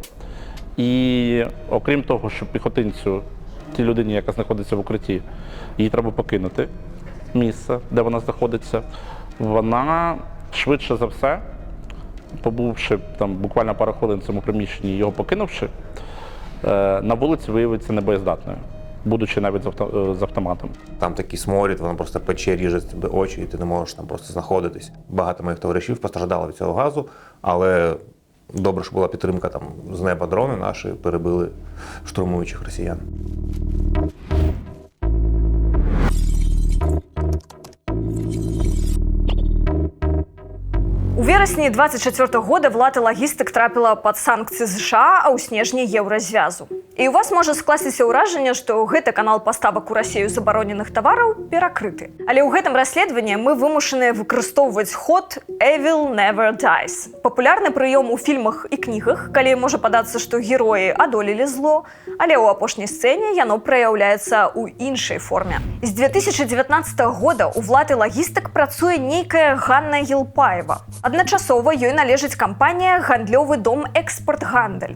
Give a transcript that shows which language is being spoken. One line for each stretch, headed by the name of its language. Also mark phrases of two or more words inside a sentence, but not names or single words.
Ukrainian: І окрім того, що піхотинцю, тій людині, яка знаходиться в укритті, їй треба покинути місце, де вона знаходиться, вона швидше за все, побувши там буквально пару хвилин в цьому приміщенні, його покинувши, на вулиці виявиться небоєздатною, будучи навіть з автоматом. Там такий сморід, воно просто пече, ріже тебе очі, і ти не можеш там просто знаходитись. Багато моїх товаришів постраждало від цього газу, але добре, що була підтримка там з неба, дрони наші перебили штурмуючих росіян.
Belarusian: У верасні 24 года влада лагістык трапіла пад санкцыі США, а ў снежні еўразвязу. І у вас можа скласціся ўражанне, што гэты канал паставак у Расію забароненых тавараў перакрыты. Але ў гэтым расследаванні мы вымушаныя выкарыстоўваць ход
English: «Evil never dies».
Belarusian: Папулярны прыём у фільмах і кнігах, калі можа падацца, што героі адолелі зло, але ў апошняй сцэне яно праяўляецца ў іншай форме. З 2019 года у влады лагістык працуе нейкая Ганна Елпаева. Адначасова ёй належыць кампанія «Гандлёвы дом Экспортгандаль».